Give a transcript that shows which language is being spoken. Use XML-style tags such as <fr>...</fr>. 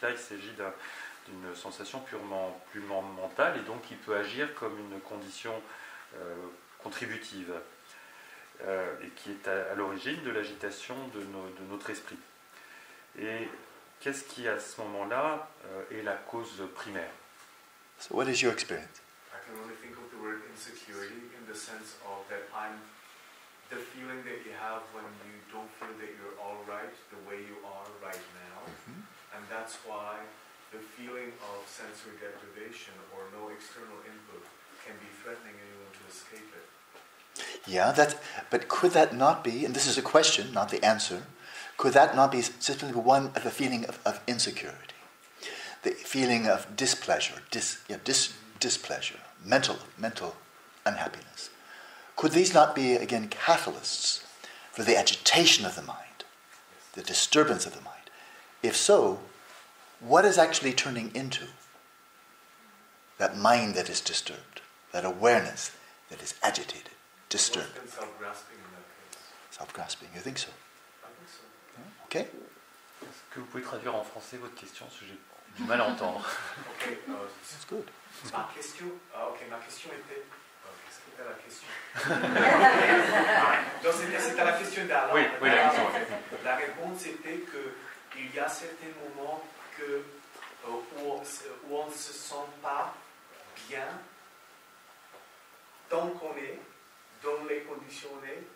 <fr>Là, il s'agit d'une sensation purement mentale et donc qui peut agir comme une condition contributive. et qui est à l'origine de l'agitation de notre esprit. Et qu'est-ce qui, à ce moment-là, est la cause primaire?</fr> <en>So what is your experience? I can only think of the word insecurity in the sense of that the feeling that you have when you don't feel that you're all right the way you are right now. And that's why the feeling of sensory deprivation or no external input can be threatening and you want to escape it. Yeah, but could that not be, and this is a question, not the answer, could that not be simply one of the feeling of insecurity? The feeling of displeasure, displeasure, mental unhappiness. Could these not be, again, catalysts for the agitation of the mind, the disturbance of the mind? If so, what is actually turning into that mind that is disturbed, that awareness that is agitated, disturbed? Self-grasping in that case. Self-grasping, you think so? I think so. Okay.</en> <fr>Est-ce que vous pouvez traduire en français votre question, parce que j'ai du mal à entendre?</fr> <en>Okay, That's good.</en> <fr>ma question était... Qu'est-ce que c'était la question? Donc c'était la question d'Alain. Oui, la question. La réponse était qu'il y a certains moments où on ne se sent pas bien tant qu'on est dans les conditions on est.</fr>